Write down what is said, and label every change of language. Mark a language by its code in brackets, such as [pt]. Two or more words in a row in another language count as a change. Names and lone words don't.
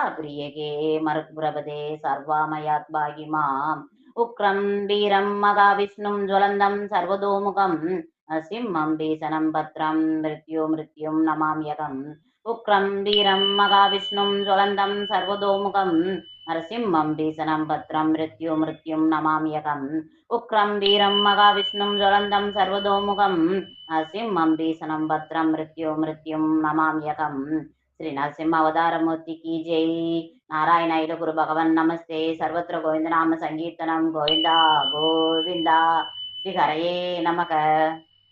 [sa] प्रियके मरुत्प्रभदे सर्वामयात् भागि माम् उक्रं वीरं महाविष्णुं ज्वलन्दं सर्वतोमुखं सिंहं भीषणं भद्रं मृत्युं नमाम्यहम् उक्रं वीरं महाविष्णुं ज्वलन्दं सर्वतोमुखं नरसिंहं भीषणं भद्रं मृत्युं नमाम्यहम् उक्रं वीरं महाविष्णुं ज्वलन्दं सर्वतोमुखं नरसिंहं भीषणं भद्रं मृत्युं नमाम्यहम्. [hi] श्री नरसिंह अवतार मूर्ति की जय. [te] నారాయణైలు గురు భగవన్ నమస్తే సర్వత్ర గోవిందనామ సంకీర్తనం గోవింద గోవింద శ్రీ హరయే నమః.